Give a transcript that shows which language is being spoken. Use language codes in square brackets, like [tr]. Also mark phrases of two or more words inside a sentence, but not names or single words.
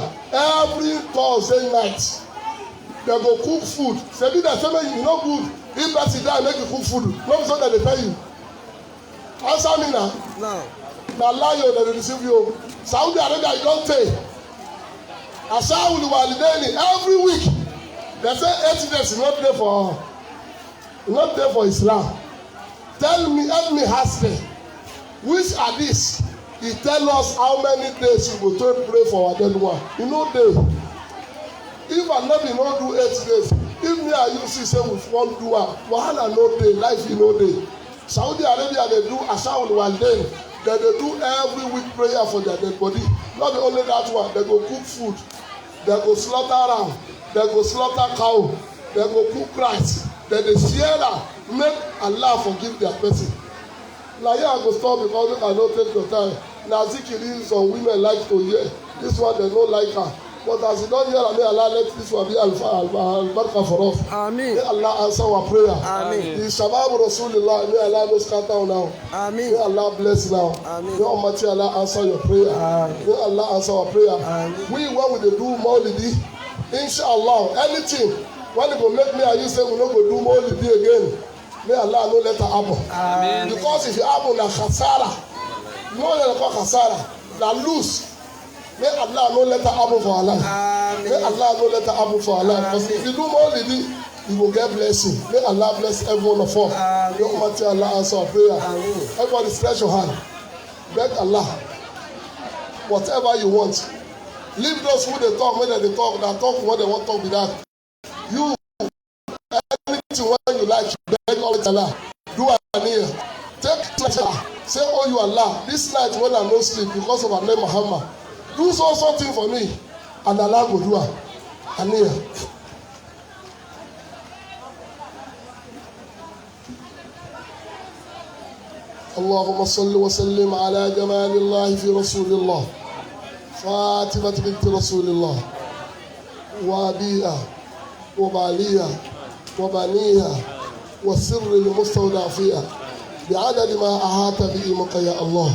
[pcm] Every Thursday night, they go cook food. Sebi dey say make you no good. If person die, make you cook food. No be so that they tell you. Answer me now. No. Na lie you dey deceive you. Saudi Arabia you don take. [ar] عشاء الوالدين [pcm] every week. They say 8 days is not there for Islam. Tell me, help me ask them. Which are these? He tell us how many days we go to pray for our dead one. You know day. If I no be no do 8 days, if me and you see say we wan do am, wahala no dey, life you no dey. Saudi Arabia dey do [ar] عشاء الوالدين. [pcm] They dey do every week prayer for their dead body. Not only that one, they go cook food, they go slaughter ram, they go slaughter cow, they go cook rice, they dey share am, make Allah forgive their person. Na here I go stop because I no take your time. Na zikiri some women like to hear. This one they no like her. But as you don hear am, may Allah let this one be al-baraka for us. Amen. May Allah answer our prayer. Amen. The Shabab Rasulullah, may Allah no scatter now. Amen. May Allah bless now. Amen. May Almighty Allah answer your prayer. Amen. May Allah answer our prayer. Amen. We when we dey do Maulidi, inshallah, anything when they go make me and you say we no go do Maulidi again, may Allah no let it happen. Amen. Because if it happen na khasara, no let it call khasara, na lose. May Allah no let it happen for our life. Amen. May Allah no let it happen for our life. Because if you do Maulidi, you will get blessing. May Allah bless every one of us. May Almighty Allah answer our prayer. Amen. Everybody stretch your hand. Beg Allah. Whatever you want. Leave those who they talk when they talk. That talk what they want to talk with that. You, anything when you like, beg Allah. Do Aniya. Take pleasure. Say, oh you Allah, this night when I no sleep because of our name Muhammad, do something for me. And Allah will do it. Aniya. [ar] اللهم صل وسلم على جمال الله في رسول الله فاطمة بنت رسول الله وأبيها وباليها وبنيها والسر المستودع فيها بعدد ما أحاط بعلمك يا الله.